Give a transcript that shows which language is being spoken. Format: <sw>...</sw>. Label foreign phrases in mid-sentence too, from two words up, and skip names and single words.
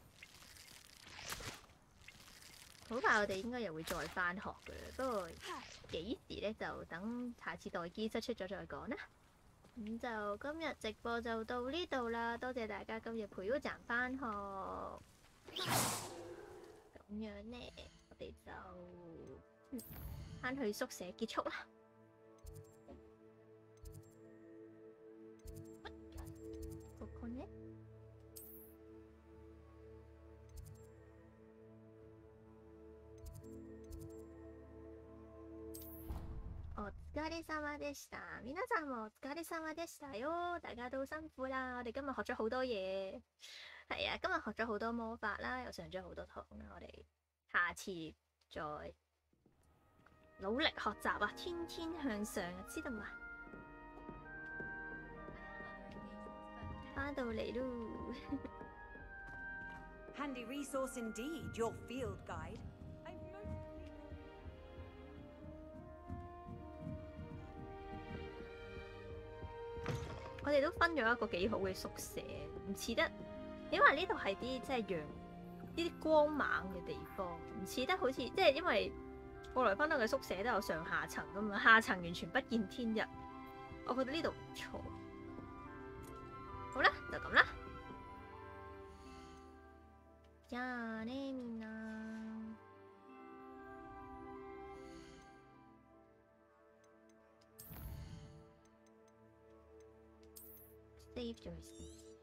<yue>好快我哋應該又會再翻學嘅啦，不過幾時咧就等下次待機室出咗再講啦。咁就今日直播就到呢度啦，多謝大家今日陪 U 站返學。咁樣呢，我哋就翻去宿舍結束啦。</yue> <ja>ここね。お疲れ様でした。皆さんもお疲れ様でしたよ。</ja> <yue>大家都辛苦啦。我哋今日學咗好多嘢，係啊，今日學咗好多魔法啦，又上咗好多堂啦。我哋下次再努力學習啊，天天向上啊，知道嘛？翻到嚟咯。</yue> <en>Handy resource indeed, your field guide.</en> <yue>我哋都分咗一個幾好嘅宿舍，唔似得，因為呢度係啲即係陽呢啲光猛嘅地方，唔似得好似即係因為過來分到嘅宿舍都有上下層㗎嘛，下層完全不見天日，我覺得呢度唔錯。好啦，就咁啦。</yue> <ja>じゃあねみんな。</ja> <en>Save yourself.</en>